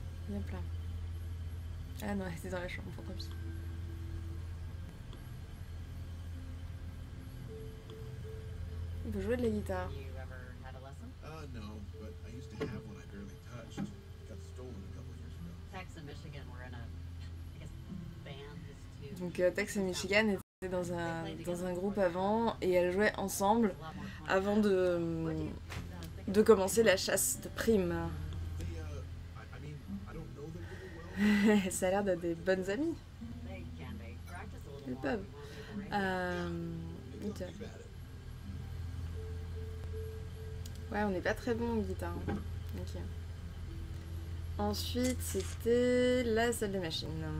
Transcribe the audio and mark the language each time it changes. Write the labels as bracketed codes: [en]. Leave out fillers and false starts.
[fr] Hop là. Ah non, elle était dans la chambre, tant pis. On peut jouer de la guitare. [en] You ever had a lesson? No, but I used to have one I barely touched. Got stolen a couple of years ago. Tex and Michigan were in a, I guess, band is too. [fr] Donc Tex et Michigan étaient dans un groupe avant et elles jouaient ensemble avant de commencer la chasse de primes. [en] They, I mean, I don't know them very well. [fr] Ça a l'air d'être des bonnes amies. [en] They can be. Practice a little [fr] Elles [en] more. [fr] peuvent. [en] We won't need the ring. Ok. [fr] Ouais, on n'est pas très bon en guitare. Hein. Ok. Ensuite, c'était la salle des machines.